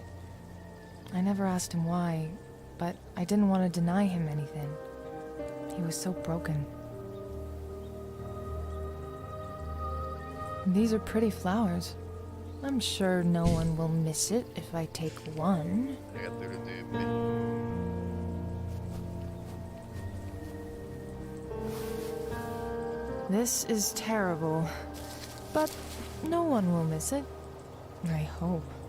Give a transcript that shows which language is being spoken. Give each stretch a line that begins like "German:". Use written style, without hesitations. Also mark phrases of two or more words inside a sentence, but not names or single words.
English: I never asked him why, but I didn't want to deny him anything. He was so broken. These are pretty flowers. I'm sure no one will miss it if I take one.
Finnish: Aika tyly tyyppi.
English: This is terrible, but no one will miss it. I hope.